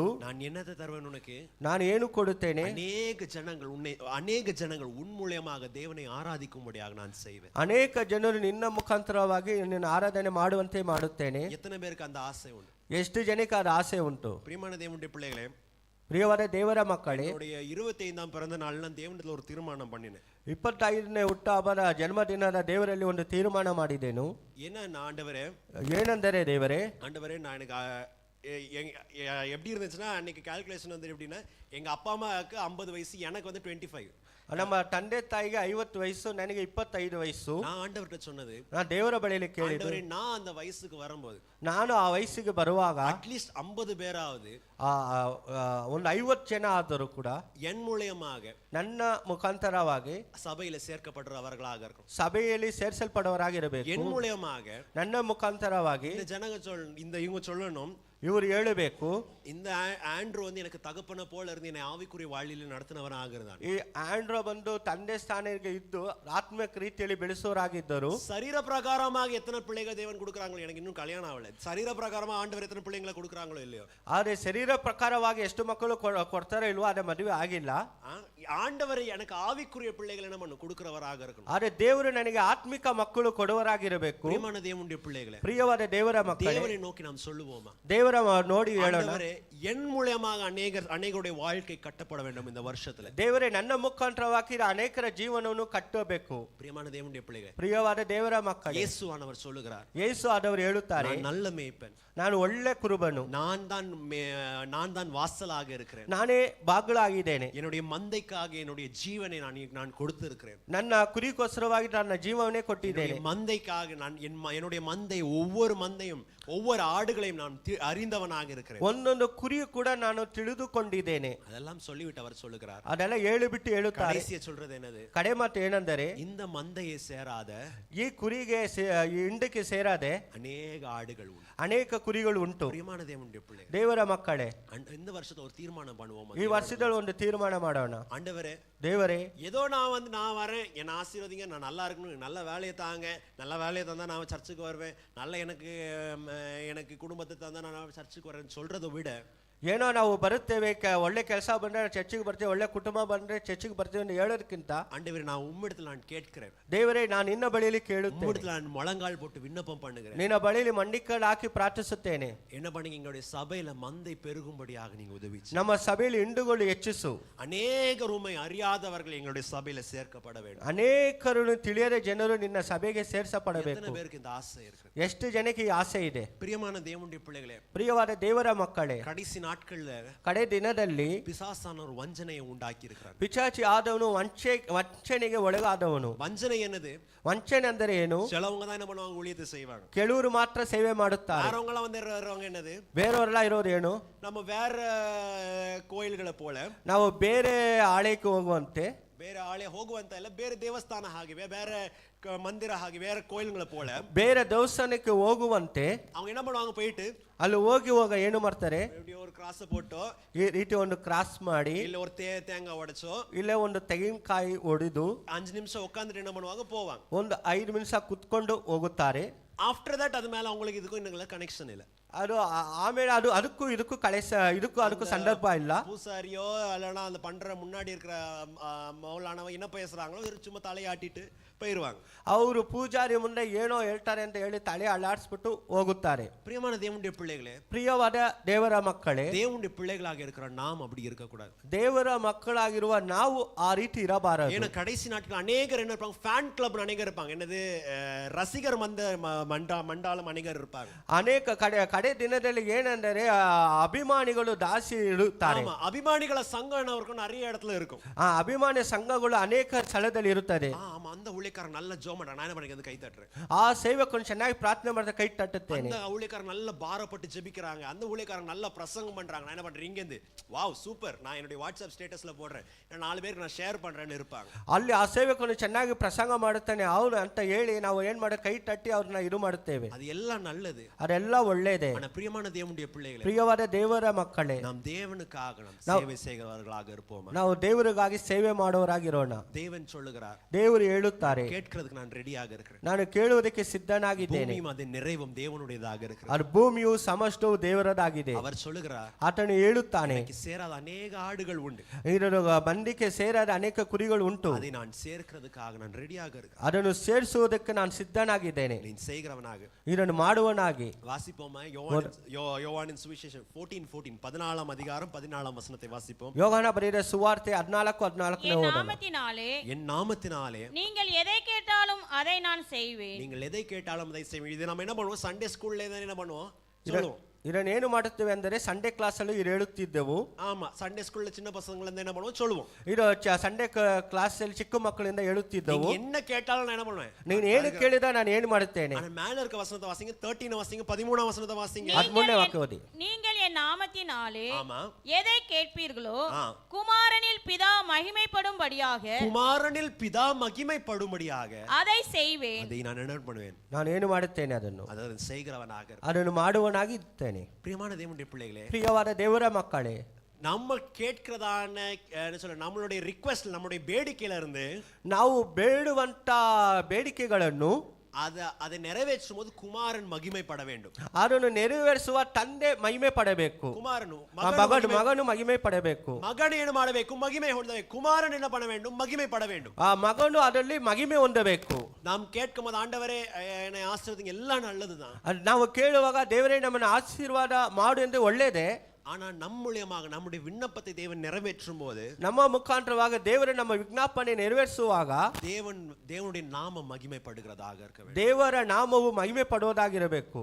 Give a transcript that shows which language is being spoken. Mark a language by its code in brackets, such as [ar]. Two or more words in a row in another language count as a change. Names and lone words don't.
[ta] நான் என்னதை தருவேன் உனக்கு? [kn] ನಾನು ಏನು ಕೊಡುತ್ತೇನೆ? [ta] அநேக ஜனங்கள் உன் மூலமாக தேவனை ஆராதிக்கும்படியாக நான் செய்வேன். [kn] ಅನೇಕ ಜನರು ನಿನ್ನ ಮುಖಾಂತರವಾಗಿ ನಿನ್ನ ಆರಾಧನೆ ಮಾಡುವಂತೆ ಮಾಡುತ್ತೇನೆ. [ta] எத்தனை பேருக்கு அந்த ஆசை உண்டு? [kn] ಎಷ್ಟು ಜನಕ್ಕೆ ಅದು ಆಸೆ ಉಂಟು? [ta] பிரியமான தேவனுடைய பிள்ளைகளே, [kn] ಪ್ರಿಯವಾದ ದೇವರ ಮಕ್ಕಳೇ, [ta] என்னுடைய 25ஆம் பிறந்த நாள் நான் தேவனிடத்தில் ஒரு தீர்மானம் பண்ணினேன். [kn] 25ನೇ ಹುಟ್ಟುಹಬ್ಬದ ಜನ್ಮದಿನದ ದೇವರಲ್ಲಿ ಒಂದು ತೀರ್ಮಾನ ಮಾಡಿದೆನು. [ta] என்ன? ஆண்டவரே, [kn] ಏನೆಂದರೆ ದೇವರೇ, [ta] நான் எனக்கு எப்படி இருந்துச்சுன்னா அன்னைக்கு கால்குலேஷன் வந்து எப்படின்னா எங்க அப்பா அம்மாவுக்கு 50 வயசு, எனக்கு வந்து 25. [kn] ನಮ್ಮ ತಂದೆ ತಾಯಿಗೆ 50 ವಯಸ್ಸು, ನನಗೆ 25 ವಯಸ್ಸು. [ta] நான் ஆண்டவர்கிட்ட சொன்னது, [kn] ನಾನು ದೇವರ ಬಳಿಯಲ್ಲಿ ಕೇಳಿದ್ದು, [ta] ஆண்டவரே நான் அந்த வயசுக்கு வரும்போது [kn] ನಾನು ಆ ವಯಸ್ಸಿಗೆ ಬರುವಾಗ [ta] அட்லீஸ்ட் 50 பேராவது [kn] ಒಂದು 50 ಜನ ಆದರೂ ಕೂಡ [ta] என் மூலியமாக [kn] ನನ್ನ ಮುಖಾಂತರವಾಗಿ [ta] சபையில சேர்க்கப்படுறவர்களாக இருக்கும். [kn] ಸಭೆಯಲ್ಲಿ ಸೇರಿಸಲ್ಪಡುವವರಾಗಿರಬೇಕು. [ta] என் மூலியமாக [kn] ನನ್ನ ಮುಖಾಂತರವಾಗಿ [ta] இந்த ஜனங்க இவங்க சொல்லணும், [kn] ಇವರು ಹೇಳಬೇಕು, [ta] இந்த ஆண்ட்ரூ வந்து எனக்கு தகப்பன போல இருந்து என்னை ஆவிக்குரிய வாழ்வில் நடத்தினவனாக இருந்தான். [kn] ಈ ಆಂಡ್ರೋ ಬಂದು ತಂದೆ ಸ್ಥಾನಕ್ಕೆ ಇದ್ದು ಆತ್ಮಿಕ ರೀತಿಯಲ್ಲಿ ಬೆಳೆಸೋರಾಗಿದ್ದರು. [ta] சரீர பிரகாரமாக எத்தனை பிள்ளைகள் தேவன் கொடுக்குறாங்களோ, எனக்கு இன்னும் கல்யாணம் ஆகல, சரீர பிரகாரமா ஆண்டவர் எத்தனை பிள்ளைங்களை கொடுக்குறாங்களோ இல்லையோ, [kn] ಆದರೆ ಶರೀರ ಪ್ರಕಾರವಾಗಿ ಎಷ್ಟು ಮಕ್ಕಳು ಕೊಡ್ತಾರೋ ಇಲ್ವೋ, ಅದೇ ಮದುವೆ ಆಗಿಲ್ಲ. [ta] ஆண்டவர் எனக்கு ஆவிக்குரிய பிள்ளைகள் என்ன பண்ணும், கொடுக்கிறவராக இருக்கணும். [kn] ಆದರೆ ದೇವರು ನನಗೆ ಆತ್ಮಿಕ ಮಕ್ಕಳು ಕೊಡುವರಾಗಿರಬೇಕು. [ta] பிரியமான தேவனுடைய பிள்ளைகளே, [kn] ಪ್ರಿಯವಾದ ದೇವರ ಮಕ್ಕಳೇ, [ta] தேவனை நோக்கி நாம் சொல்லுவோமா, [kn] ದೇವರ ನೋಡಿ ಹೇಳೋಣ, [ta] ஆண்டவரே என் மூலமாக அநேகருடைய வாழ்க்கை கட்டப்பட வேண்டும் இந்த வருஷத்துல. [kn] ದೇವರೇ ನನ್ನ ಮುಖಾಂತರವಾಗಿ ಅನೇಕರ ಜೀವನವನ್ನು ಕಟ್ಟಬೇಕು. [ta] பிரியமான தேவனுடைய பிள்ளைகளே, [kn] ಪ್ರಿಯವಾದ ದೇವರ ಮಕ್ಕಳೇ, [ta] இயேசுவானவர் சொல்லுகிறார், [kn] ಯೇಸು ಆದವರು ಹೇಳುತ್ತಾರೆ, [ta] நான் நல்ல மேய்ப்பன், [kn] ನಾನು ಒಳ್ಳೆ ಕುರುಬನು, [ta] நான் தான் வாசலாக இருக்கிறேன், [kn] ನಾನೇ ಬಾಗಿಲಾಗಿದ್ದೇನೆ, [ta] என்னுடைய மந்தைக்காக என்னுடைய ஜீவனை நான் கொடுத்திருக்கிறேன், [kn] ನನ್ನ ಕುರಿಗೋಸ್ಕರವಾಗಿ ನನ್ನ ಜೀವವನ್ನೇ ಕೊಟ್ಟಿದ್ದೇನೆ, [ta] மந்தைக்காக நான் என்னுடைய மந்தை ஒவ்வொரு மந்தையும் ஒவ்வொரு ஆடுகளையும் நான் அறிந்தவனாக இருக்கிறேன், [kn] ಒಂದೊಂದು ಕುರಿಯು ಕೂಡ ನಾನು ತಿಳಿದುಕೊಂಡಿದ್ದೇನೆ. [ta] அதெல்லாம் சொல்லிவிட்டு அவர் சொல்லுகிறார், [kn] ಅದೆಲ್ಲ ಹೇಳಿಬಿಟ್ಟು ಹೇಳುತ್ತಾರೆ. [ta] கடைசியா சொல்றது என்னது, [kn] ಕಡೆ ಮಾತು ಏನೆಂದರೆ, [ta] இந்த மந்தையை சேராத [kn] ಈ ಕುರಿಗೆ ಈ ಹಿಂಡಕ್ಕೆ ಸೇರಾದೆ [ta] அநேக ஆடுகள் உண்டு, [kn] ಅನೇಕ ಕುರಿಗಳು ಉಂಟು. [ta] பிரியமான தேவனுடைய பிள்ளைகளே, [kn] ದೇವರ ಮಕ್ಕಳೇ, [ta] இந்த வருஷத்துல ஒரு தீர்மானம் பண்ணுவோம், [kn] ಈ ವರ್ಷದಲ್ಲಿ ಒಂದು ತೀರ್ಮಾನ ಮಾಡೋಣ. [ta] ஆண்டவரே [kn] ದೇವರೇ, [ta] ஏதோ நான் வரேன், என்னை ஆசீர்வதிங்க, நான் நல்லா இருக்கணும், நல்ல வேலையை தாங்க, நல்ல வேலையை தந்தா நான் சர்ச்சுக்கு வருவேன், நல்ல எனக்கு குடும்பத்தை தந்தா நான் சர்ச்சுக்கு வரேன்னு சொல்றதை விட, [kn] ಏನೋ ನಾವು ಬರುತ್ತೇವೆ, ಒಳ್ಳೆ ಕೆಲಸ ಬಂದ್ರೆ ಚರ್ಚಿಗೆ ಬರ್ತೇವೆ, ಒಳ್ಳೆ ಕುಟುಂಬ ಬಂದ್ರೆ ಚರ್ಚಿಗೆ ಬರ್ತೇವೆ ಅಂತ ಹೇಳೋದಕ್ಕಿಂತ, [ta] ஆண்டவரே நான் உம்மிடத்தில் நான் கேட்கிறேன், [kn] ದೇವರೇ ನಾನು ನಿನ್ನ ಬಳಿಯಲ್ಲಿ ಕೇಳುತ್ತೇನೆ, [ta] உம்மிடத்தில் நான் முழங்கால் போட்டு விண்ணப்பம் பண்ணுகிறேன், [kn] ನಿನ್ನ ಬಳಿಯಲ್ಲಿ ಮಂಡಿಕಲ್ ಹಾಕಿ ಪ್ರಾರ್ಥಿಸುತ್ತೇನೆ. [ta] என்ன பண்ணீங்க, எங்களுடைய சபையில மந்தை பெருகும்படியாக நீங்க உதவி [kn] ನಮ್ಮ ಸಭೆಯಲ್ಲಿ ಹಿಂಡುಗಳು ಹೆಚ್ಚಿಸು. [ta] அநேகர் உம்மை அறியாதவர்கள் எங்களுடைய சபையில சேர்க்கப்பட வேண்டும். [kn] ಅನೇಕರು ತಿಳಿಯದ ಜನರು ನಿನ್ನ ಸಭೆಗೆ ಸೇರಿಸಪಡಬೇಕು. [ta] எத்தனை பேருக்கு இந்த ஆசை இருக்கு? [kn] ಎಷ್ಟು ಜನಕ್ಕೆ ಈ ಆಸೆ ಇದೆ? [ta] பிரியமான தேவனுடைய பிள்ளைகளே, [kn] ಪ್ರಿಯವಾದ ದೇವರ ಮಕ್ಕಳೇ, [ta] கடைசி நாட்கள்ல [kn] ಕಡೆ ದಿನದಲ್ಲಿ [ta] பிசாசான ஒரு வஞ்சனையை உண்டாக்கி இருக்கிறார். [kn] ಪಿಚಾಚಿ ಆದವನು ವಂಚನೆಗೆ ಒಳಗಾದವನು. [ta] வஞ்சனை என்னது? [kn] ವಂಚನೆ ಅಂದರೆ ಏನು? [ta] சிலவங்க தான் என்ன பண்ணுவாங்க, ஊழியத்தை செய்வாங்க, [kn] ಕೆಲವರು ಮಾತ್ರ ಸೇವೆ ಮಾಡುತ್ತಾರೆ. [ta] வேறவங்க எல்லாம் வந்து என்னது, [kn] ಬೇರೆಯವರೆಲ್ಲ ಇರೋದು ಏನು? [ta] நம்ம வேற கோயில்களை போல [kn] ನಾವು ಬೇರೆ ಆಲಯಕ್ಕೆ ಹೋಗುವಂತೆ, ಬೇರೆ ಆಳೆ ಹೋಗುವಂತ ಇಲ್ಲ, ಬೇರೆ ದೇವಸ್ಥಾನ ಹಾಗಿವೆ, ಬೇರೆ ಮಂದಿರ ಹಾಗೆ, ಬೇರೆ ಕೋಯಿಲ್ಗಳ போல ಬೇರೆ ದೇವಸ್ಥಾನಕ್ಕೆ ಹೋಗುವಂತೆ [ta] அவங்க என்ன பண்ணுவாங்க, போயிட்டு [kn] ಅಲ್ಲಿ ಹೋಗ ಏನು ಮಾಡ್ತಾರೆ, [ta] இப்படி ஒரு கிராஸ் போட்டோ, [kn] ಈ ರೀತಿ ಒಂದು ಕ್ರಾಸ್ ಮಾಡಿ, [ta] இல்ல ஒரு தேங்காய் உடைச்சோ, [kn] ಇಲ್ಲೇ ಒಂದು ತೆಂಗಿನಕಾಯಿ ಒಡೆದು [ta] 5 நிமிஷம் உட்காந்துட்டு என்ன பண்ணுவாங்க, போவாங்க. [kn] ಒಂದು 5 ನಿಮಿಷ ಕುತ್ಕೊಂಡು ಹೋಗುತ್ತಾರೆ. [en] after that [ta] அது மேல அவங்களுக்கு இதுக்கும் இன்னும் கனெக்ஷன் இல்ல. [kn] ಅದು ಆಮೇಲೆ ಅದಕ್ಕೂ ಅದಕ್ಕೂ ಸಂದರ್ಭ ಇಲ್ಲ. [ta] பூசாரியோ இல்லைன்னா அந்த பண்ற முன்னாடி இருக்கிற மௌலானவ என்ன பேசுறாங்களோ சும்மா தலையாட்டிட்டு போயிருவாங்க. [kn] ಅವರು ಪೂಜಾರಿ ಮುಂದೆ ಏನೋ ಹೇಳ್ತಾರೆ ಅಂತ ಹೇಳಿ ತಲೆ ಅಲ್ಲಾಡಿಸ್ಬಿಟ್ಟು ಹೋಗುತ್ತಾರೆ. [ta] பிரியமான தேவனுடைய பிள்ளைகளே, [kn] ಪ್ರಿಯವಾದ ದೇವರ ಮಕ್ಕಳೇ, [ta] தேவனுடைய பிள்ளைகளாக இருக்கிற நாம் அப்படி இருக்க கூடாது. [kn] ದೇವರ ಮಕ್ಕಳಾಗಿರುವ ನಾವು ಆ ರೀತಿ ಇರಬಾರದು. [ta] ஏன்னா கடைசி நாட்கள் அநேகர் என்ன இருப்பாங்க, [en] fan club [ta] அநேகர் இருப்பாங்க, என்னது ரசிகர் மண்டாலம் அநேகர் இருப்பாங்க. [kn] ಅನೇಕ ಕಡೆ ದಿನದಲ್ಲಿ ಏನೆಂದರೆ ಅಭಿಮಾನಿಗಳು ದಾಸಿ ಇರುತ್ತಾರೆ. ಅಭಿಮಾನಿಗಳ ಸಂಘ ಅವ್ರಿಗೆ [ta] நிறைய இடத்துல இருக்கும். [kn] ಆ ಅಭಿಮಾನಿ ಸಂಘಗಳು ಅನೇಕ ಸ್ಥಳದಲ್ಲಿ ಇರುತ್ತದೆ. [ta] ஆமா, அந்த ஊழியக்காரன் நல்ல ஜோமடா, நான் என்ன கை தட்டுறேன். [kn] ಆ ಸೇವಕನು ಚೆನ್ನಾಗಿ ಪ್ರಾರ್ಥನೆ ಮಾಡ್ತಾ ಕೈ ತಟ್ಟುತ್ತೇನೆ. [ta] அந்த ஊழியக்காரன் நல்ல பாரப்பட்டு ஜெபிக்கிறாங்க, அந்த ஊழியக்காரன் நல்ல பிரசங்கம் பண்றாங்க, நான் என்ன பண்றேன், இங்க இருந்து [en] wow super, [ta] நான் என்னுடைய வாட்ஸ்அப் ஸ்டேட்டஸ்ல போடுறேன், 4 பேருக்கு நான் ஷேர் பண்றேன்னு இருப்பாங்க. [kn] ಅಲ್ಲಿ ಆ ಸೇವಕನು ಚೆನ್ನಾಗಿ ಪ್ರಸಂಗ ಮಾಡುತ್ತಾನೆ ಅವನು ಅಂತ ಹೇಳಿ ನಾವು ಏನ್ ಮಾಡ ಕೈ ತಟ್ಟಿ ಅವ್ರನ್ನ ಇದು ಮಾಡುತ್ತೇವೆ. [ta] அது எல்லாம் நல்லது, [kn] ಅದೆಲ್ಲ ಒಳ್ಳೆಯದೇ. [ta] ஆனா பிரியமான தேவனுடைய பிள்ளைகளே, [kn] ಪ್ರಿಯವಾದ ದೇವರ ಮಕ್ಕಳೇ, [ta] நாம் தேவனுக்காக நாம் சேவை செய்கிறவர்களாக இருப்போம். [kn] ನಾವು ದೇವರಿಗಾಗಿ ಸೇವೆ ಮಾಡುವವರಾಗಿರೋಣ. [ta] தேவன் சொல்லுகிறார், [kn] ದೇವರು ಹೇಳುತ್ತಾರೆ, [ta] கேட்கிறதுக்கு நான் ரெடியாக இருக்கிறேன், [kn] ನಾನು ಕೇಳುವುದಕ್ಕೆ ಸಿದ್ಧನಾಗಿದ್ದೇನೆ. [ta] பூமியும் அதன் நிறைவும் தேவனுடையதாக இருக்கிறது. [kn] ಅದು ಭೂಮಿಯು ಸಮಸ್ತವು ದೇವರದಾಗಿದೆ. [ta] அவர் சொல்லுகிறார், [kn] ಆತನು ಹೇಳುತ್ತಾನೆ, [ta] சேராத ಅನೇಕ ஆடுகள் உண்டு, [kn] ಇದನ್ನು ಬಂದಿಕ್ಕೆ ಸೇರಾದ ಅನೇಕ ಕುರಿಗಳು ಉಂಟು, [ta] அதை நான் சேர்க்கிறதுக்காக நான் ரெடியாக இருக்கிறேன். [kn] ಅದನ್ನು ಸೇರಿಸುವುದಕ್ಕೆ ನಾನು ಸಿದ್ಧನಾಗಿದ್ದೇನೆ, [ta] நீ செய்கிறவனாக [kn] ಇದನ್ನು ಮಾಡುವನಾಗಿ. [ta] வாசிப்போமா, யோவானின் சுவிசேஷம் 14 அதிகாரம் 14 வசனத்தை வாசிப்போம். [kn] ಯೋಹಾನ ಬರೆದ ಸುವಾರ್ತೆ 14:14 [ta] என் நாமத்தினாலே நீங்கள் எதை கேட்டாலும் அதை நான் செய்வேன். நீங்கள் எதை கேட்டாலும் அதை செய்வேன். இது நம்ம என்ன பண்ணுவோம், [en] Sunday school [ta] என்ன பண்ணுவோம் சொல்லுவோம், [kn] ಇದನ್ನೇನು ಮಾಡುತ್ತೇವೆ ಅಂದರೆ [en] Sunday class [kn] ಅಲ್ಲಿ ಹೇಳುತ್ತಿದ್ದೆವು. [ta] ஆமா [en] Sunday school [ta] சின்ன பசங்கள இருந்து என்ன பண்ணுவோம் சொல்லுவோம். [kn] ಇದು [en] Sunday class [kn] ಅಲ್ಲಿ ಚಿಕ್ಕ ಮಕ್ಕಳಿಂದ ಹೇಳುತ್ತಿದ್ದೆವು. [ta] நீங்க என்ன கேட்டாலும் நான் என்ன பண்ணுவேன், [kn] ನೀನು ಏನು ಕೇಳಿದ ನಾನು ಏನು ಮಾಡುತ್ತೇನೆ. [ta] ஆனா மேல இருக்க வசனத்தை வாசிங்க, 13 வாசிங்க, 13 வசனத்தை வாசிங்க. [kn] 13 ವಾಕ್ಯ ಓದಿ. [ta] நீங்கள் என் நாமத்தினாலே ஆமா எதை கேட்பீர்களோ ஆ. குமாரனில் பிதா மகிமைப்படும்படியாக குமாரனில் பிதா மகிமைப்படும்படியாக அதை செய்வேன். அதை நான் என்ன பண்ணுவேன், [kn] ನಾನು ಏನು ಮಾಡುತ್ತೇನೆ ಅದನ್ನು [ta] அதாவது செய்கிறவனாக இருப்பேன். [kn] ಅದನ್ನು ಮಾಡುವನಾಗಿ ಇರ್ತೇನೆ. [ta] பிரியமான தேவனுடைய பிள்ளைகளே, [kn] ಪ್ರಿಯವಾದ ದೇವರ ಮಕ್ಕಳೇ, [ta] நம்ம கேட்கிறதான என்ன சொல்ல நம்மளுடைய ரிக்வெஸ்ட், நம்மளுடைய ಬೇಡಿಕೆயில இருந்து [kn] ನಾವು ಬೇಡುವಂತ ಬೇಡಿಕೆಗಳನ್ನು [ta] அதை நிறைவேற்றும் போது குமாரன் மகிமைப்பட வேண்டும். [kn] ಅದನ್ನು ನೆರವೇರಿಸುವ ತಂದೆ ಮಹಿಮೆ ಪಡಬೇಕು. [ta] குமாரನು [kn] ಮಗನು ಮಹಿಮೆ ಪಡಬೇಕು. மகன் ಏನು ಮಾಡಬೇಕು, ಮகிமை ಹೊಂದಬೇಕು. [ta] குமாரன் என்ன பண்ண வேண்டும், மகிமைப்பட வேண்டும். [kn] ಆ ಮಗನು ಅದರಲ್ಲಿ ಮಹಿಮೆ ಹೊಂದಬೇಕು. [ta] நாம் கேட்கும் போது ஆண்டவரே என்னை ஆசீர்வதிங்க, எல்லாம் நல்லதுதான். [kn] ನಾವು ಕೇಳುವಾಗ ದೇವರೇ ನಮ್ಮನ್ನು ಆಶೀರ್ವಾದ ಮಾಡು ಎಂದು ಒಳ್ಳೆಯದೇ. [ta] ஆனா நம் மூலியமாக நம்முடைய விண்ணப்பத்தை தேவன் நிறைவேற்றும் போது, [kn] ನಮ್ಮ ಮುಖಾಂತರವಾಗಿ ದೇವರು ನಮ್ಮ ವಿಜ್ಞಾಪನೆ ನೆರವೇರಿಸುವಾಗ [ta] தேவனுடைய நாம மகிமைப்படுகிறதாக இருக்க வேண்டும். [kn] ದೇವರ ನಾಮವು ಮಹಿಮೆ ಪಡುವುದಾಗಿರಬೇಕು.